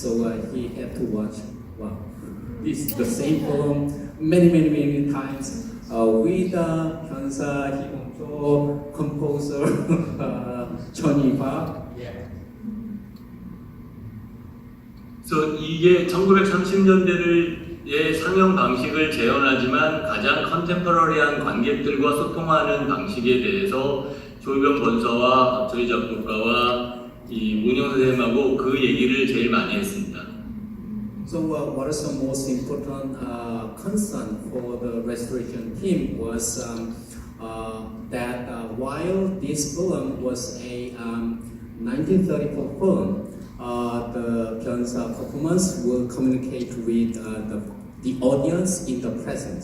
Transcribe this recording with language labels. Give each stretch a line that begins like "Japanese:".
English: So he had to watch the same film many times with Byeonsa, Hee-bong-cho, composer Chun Park.
Korean: 그래서 이게 1930년대의 상영 방식을 재현하지만 가장 컨템퍼러리한 관객들과 소통하는 방식에 대해서 조이병 본사와 박철희 작곡가와 이 문영 선생님하고 그 얘기를 제일 많이 했습니다.
English: So what is the most important concern for the restoration team was that while this film was a 1934 film, the Byeonsa performance will communicate with the audience in the present.